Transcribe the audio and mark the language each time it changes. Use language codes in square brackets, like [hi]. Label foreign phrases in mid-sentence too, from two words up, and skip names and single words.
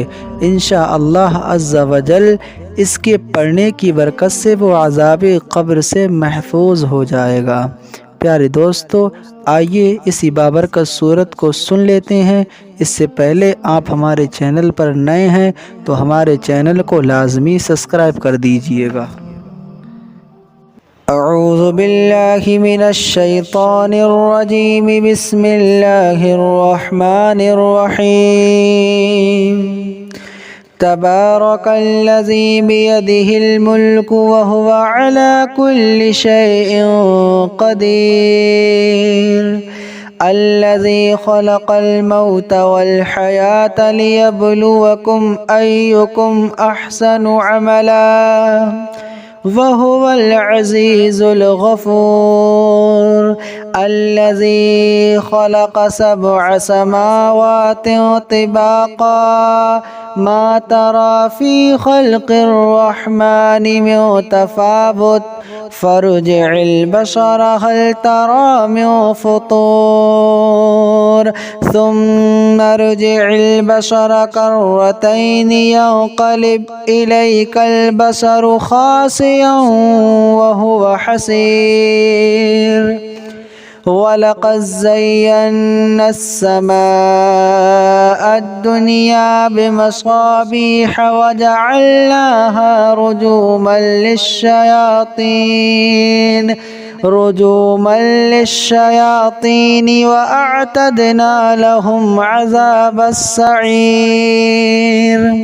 [ar] إن شاء الله عز وجل [ur] اس کے پڑھنے کی برکت سے وہ عذاب قبر سے محفوظ ہو جائے گا. پیارے دوستوں، آئیے اسی بابرکت سورت کو سن لیتے ہیں. اس سے پہلے آپ ہمارے چینل پر نئے ہیں تو ہمارے چینل کو لازمی سبسکرائب کر دیجیے گا. [ar] أعوذ بالله من الشيطان الرجيم، بسم الله الرحمن الرحيم. تبارك الذي بيده الملك وهو على كل شيء قدير. الذي خلق الموت والحياة ليبلوكم أيكم أحسن عملا وهو العزيز الغفور. الذي خلق سبع سماوات طباقا ما ترى في خلق الرحمن من تفاوت فارجع البصر هل ترى من فطور ثم ارجع البصر كرتين ينقلب إليك البصر خاسئا وهو حسير. ولقد زينا السماء الدنيا بمصابيح وجعلناها رجوما للشياطين وأعتدنا لهم عذاب السعير.